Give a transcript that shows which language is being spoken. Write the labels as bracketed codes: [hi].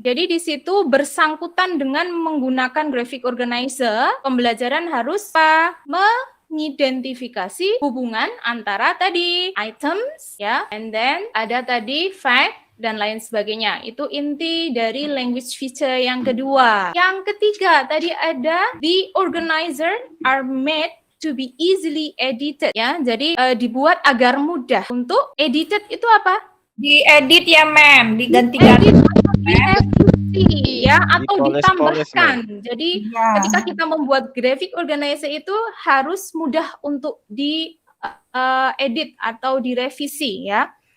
[id] Jadi di situ bersangkutan dengan menggunakan graphic organizer, pembelajaran harus mengidentifikasi hubungan antara tadi items ya, and then ada tadi fact dan lain sebagainya. Itu inti dari language feature yang kedua. Yang ketiga tadi ada [en] the organizer are made to be easily edited ya. [id] Jadi dibuat agar mudah untuk edited itu apa? Diedit ya, Mem. Diganti-ganti. Diedit ya, atau Dipoles-poles, ditambahkan. Jadi Ya. ketika kita membuat graphic organizer itu harus mudah untuk di edit atau direvisi ya.